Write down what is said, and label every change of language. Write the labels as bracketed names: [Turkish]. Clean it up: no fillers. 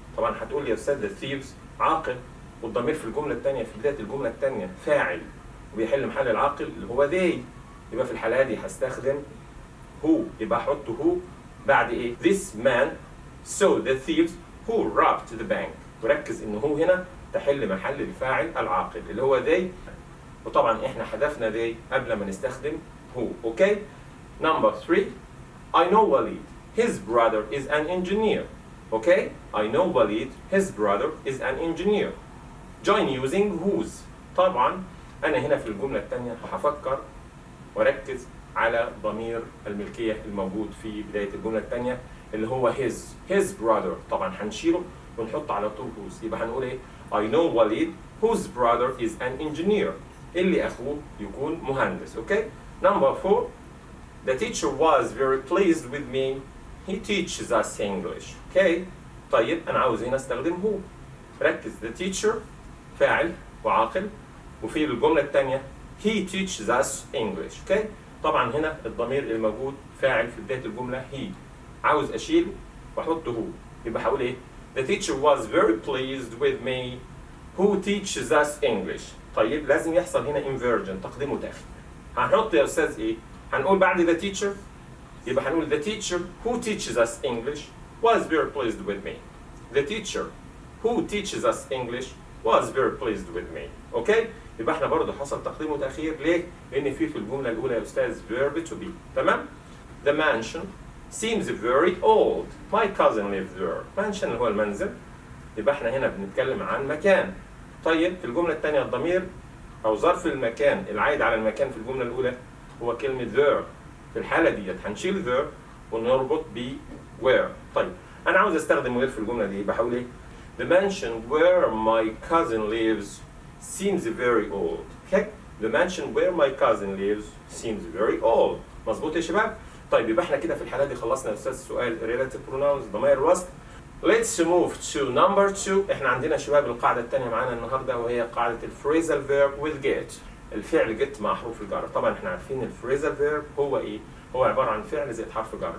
[Arabic] طبعا هتقول لي يا استاذ the thieves عاقل، والضمير في الجمله الثانيه في بدايه الجمله الثانيه فاعل وبيحل محل العاقل اللي هو they، يبقى في الحاله دي هستخدم who، يبقى احط who بعد ايه؟ [English] this man saw the thieves who robbed the bank. [Arabic] وركز ان هو هنا تحل محل الفاعل العاقل اللي هو they، وطبعا احنا حذفنا they قبل ما نستخدم who. اوكي. [English] Number 3 I know Walid his brother is an engineer. Okay, I know Walid his brother is an engineer. Join using whose. [Arabic] طبعا انا هنا في الجمله الثانيه هفكر وركز على ضمير الملكيه الموجود في بدايه الجمله الثانيه اللي هو his brother. طبعا هنشيله ونحط على طول whose، يبقى هنقول ايه؟ [English] I know Walid whose brother is an engineer، [Arabic] اللي اخوه يكون مهندس. اوكي. [English] Number 4 The teacher was very pleased with me. He teaches us English. [Arabic] اوكي. طيب انا عاوز هنا استخدم هو. ركز the teacher فاعل وعاقل، وفي الجمله الثانيه [English] he teaches us English. [Arabic] اوكي. طبعا هنا الضمير الموجود فاعل في بدايه الجمله he، عاوز اشيله واحط هو، يبقى هقول ايه؟ [English] The teacher was very pleased with me who teaches us English. [Arabic] طيب لازم يحصل هنا inversion تقديم وتأخير. هنحط يا استاذ ايه؟ هنقول بعد [English] the teacher، يبقى هنقول the teacher who teaches us English was very pleased with me. The teacher who teaches us English was very pleased with me. [Arabic] اوكي؟ يبقى احنا برضه حصل تقديم وتأخير. ليه؟ لأن في الجملة الأولى يا أستاذ verb to be. [English] تمام؟ The mansion seems very old. My cousin lives there. [Arabic] mansion اللي هو المنزل. يبقى احنا هنا بنتكلم عن مكان. طيب في الجملة الثانية الضمير أو ظرف المكان العائد على المكان في الجملة الأولى هو كلمة there. في الحالة ديت هنشيل there ونربط ب where. طيب أنا عاوز أستخدم where في الجملة دي، يبقى هقول إيه؟ [English] The mansion where my cousin lives seems very old. Okay? The mansion where my cousin lives seems very old. [Arabic] مظبوط يا شباب؟ طيب يبقى احنا كده في الحالة دي خلصنا يا أستاذ سؤال relative pronouns ضمائر الوصف. [English] Let's move to number 2. [Arabic] احنا عندنا شباب القاعدة الثانية معانا النهاردة وهي قاعدة الفريزال verb with get. الفعل get مع حروف الجر. طبعا احنا عارفين الفريزال verb هو ايه؟ هو عبارة عن فعل زائد حرف جر.